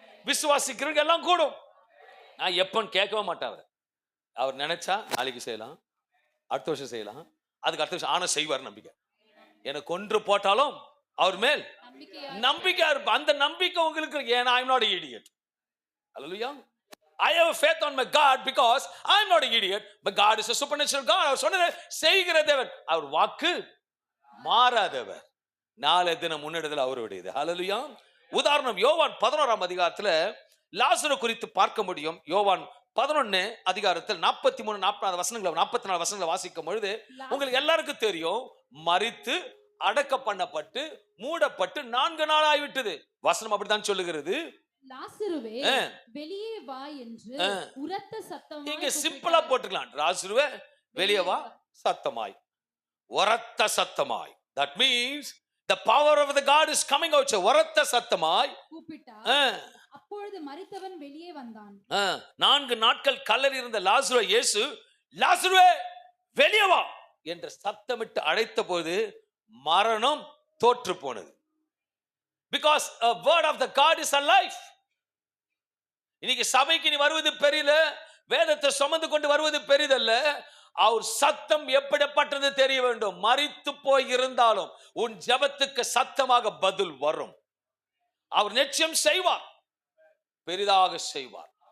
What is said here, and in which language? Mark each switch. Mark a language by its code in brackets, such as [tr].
[ta] விசுவாசிக்கிறவங்க எல்லாம் கூடும். நான் எப்பன்னு கேட்கவே மாட்டேன். அவர் நினைச்சா நாளைக்கு செய்யலாம், அடுத்த வருஷம் செய்யலாம், அதுக்கு அடுத்த வருஷம் ஆனா செய்வார். நம்பிக்கை எனக்கு கொன்று போட்டாலும் அவர் மேல் நம்பிக்கை இருப்ப. அந்த நம்பிக்கை உங்களுக்கு ஏன்னா [en] I'm not an idiot. Hallelujah. I have a faith on my God because I'm not an idiot. But God is a supernatural God. [ta] அவர் சொன்னதை செய்கிற தேவன். அவர் வாக்கு மாறாதவர். நாளை தினம் முன்னெடுதல் அவருடையது. Hallelujah. உதாரணம் யோவான் 11ஆம் அதிகாரத்துல லாசரு குறித்து பார்க்க முடியும். யோவான் 11 அதிகாரத்தில் 43 44 வசனங்களை 44 வசனங்களை வாசிக்கும் பொழுது உங்களுக்கு எல்லாருக்கும் தெரியும், மரித்து அடக்க பண்ணப்பட்டு மூடப்பட்டு 4 நாள் ஆகிவிட்டது. வசனம் அப்படித்தான் சொல்லுகிறது. லாசருவே வெளியே வா என்று உரத்த சத்தமாய். இங்க சிம்பிளா போட்டுக்கலாம், லாசருவே வெளியே வா சத்தமாய், உரத்த சத்தமாய். [en] That means the power of the God is coming out. [ta] உரத்த சத்தமாய் கூப்பிட்டார். அப்பொழுது மரித்தவன் வெளியே வந்தான். 4 நாட்கள் கல்லறையில் இருந்த லாசருவை இயேசு லாசருவே வெளியே வா என்று சத்தமிட்டு அழைத்த போது மரணம் தோற்று போனது. [en] Because a word of the God is alive. [ta] இன்னைக்கு சபைக்கு நீ வருவது பெரியல, வேதத்தை சுமந்து கொண்டு வருவது பெரிதல்ல. அவர் சத்தம் எப்படிப்பட்டது தெரிய வேண்டும். மரித்து போய் இருந்தாலும் உன் ஜெபத்துக்கு சத்தமாக பதில் வரும். அவர் நிச்சயம் செய்வார், பெரிதாக செய்வார்.